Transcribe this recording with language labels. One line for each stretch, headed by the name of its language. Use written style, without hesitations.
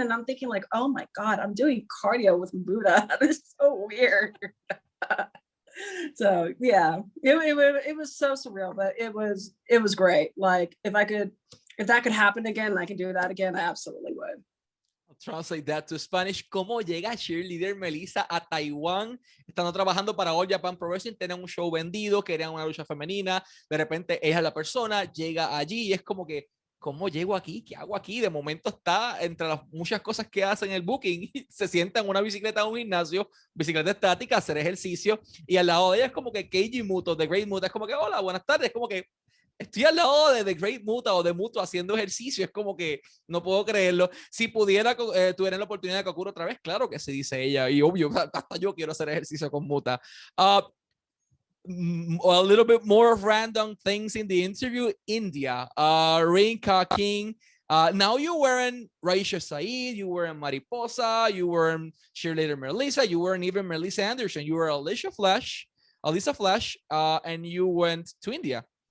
English: And I'm thinking like, oh my God, I'm doing cardio with Buddha. This is so weird. So yeah, it was so surreal, but it was great. Like if that could happen again, I can do that again, I absolutely would. I'll translate that to Spanish.
Spanish: ¿Cómo llega cheerleader Melissa a Taiwán? Estando trabajando para All Japan Pro Wrestling, tenían un show vendido, querían una lucha femenina, de repente ella es la persona, llega allí y es como que, ¿cómo llego aquí? ¿Qué hago aquí? De momento está entre las muchas cosas que hace en el booking, se sienta en una bicicleta en un gimnasio, bicicleta estática, hacer ejercicio, y al lado de ella es como que Keiji Muto, The Great Muta, es como que, hola, buenas tardes, es como que estoy al lado de The Great Muta o de Muto haciendo ejercicio, es como que no puedo creerlo. Si pudiera, tuviera la oportunidad de que ocurra otra vez, claro que sí, dice ella, y obvio, hasta yo quiero hacer ejercicio con Muta.
English: A little bit more of random things in the interview. India, Rinka King. Now you were in Raisha Saeed, you were in Mariposa, you were in cheerleader Melissa, you were in even Melissa Anderson, you were Alicia Flash, and you went to India.